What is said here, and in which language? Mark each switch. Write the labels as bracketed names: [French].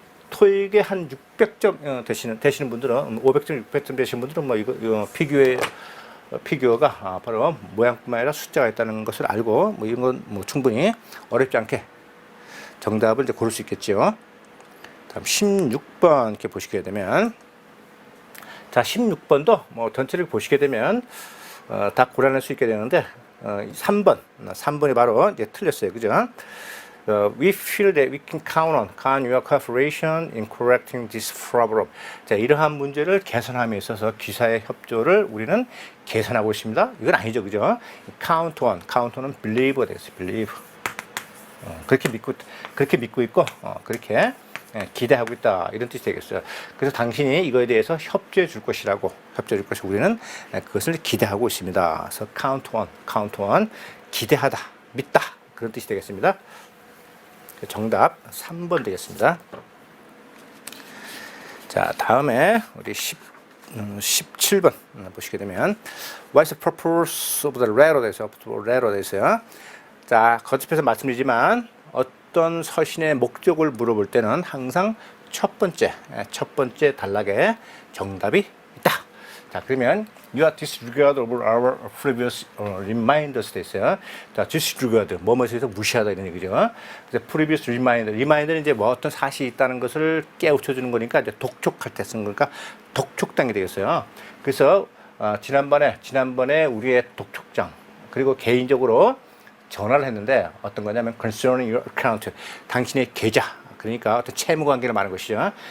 [Korean] 토익에 한 600점 되시는 분들은 500점, 600점 되시는 분들은 뭐 이거 피규어가 바로 모양뿐만 아니라 숫자가 있다는 것을 알고 뭐 이런 건 뭐 충분히 어렵지 않게 정답을 이제 고를 수 있겠죠. 그럼 16번 이렇게 보시게 되면, 자 16번도 뭐 전체를 보시게 되면 다 고려할 수 있게 되는데 3번이 바로 이제 틀렸어요, 그죠? [English] We feel that we can count on your cooperation in correcting this problem. [Korean] 자, 이러한 문제를 개선함에 있어서 기사의 협조를 우리는 개선하고 있습니다. 이건 아니죠, 그죠? count는 believe가 되겠어요, believe. 그렇게 믿고 있고, 그렇게 기대하고 있다, 이런 뜻이 되겠어요. 그래서 당신이 이거에 대해서 협조해 줄 것이라고, 우리는 그것을 기대하고 있습니다. 그래서 count on, 기대하다, 믿다, 그런 뜻이 되겠습니다. 정답 3번 되겠습니다. 자, 다음에 우리 17번 보시게 되면 [English] What's the purpose of the letter [Korean] 되어요. 자, 거듭해서 말씀드리지만 어떤 서신의 목적을 물어볼 때는 항상 첫 번째 단락에 정답이 있다. 자, 그러면 [English] You are disregard of our previous reminders [Korean] 됐어요. 자, disregard, 뭐뭐에 대해서 무시하다 이런 얘기죠. 그래서 [English] previous reminder [Korean] 는 이제 뭐 어떤 사실이 있다는 것을 깨우쳐주는 거니까 이제 독촉할 때 쓰는 거니까 독촉당이 되겠어요. 그래서 지난번에 우리의 독촉장 그리고 개인적으로 전화를 했는데 어떤 거냐면 [English] concerning your account, [Korean] 당신의 계좌, 그러니까 어떤 채무 관계를 말하는 것이죠.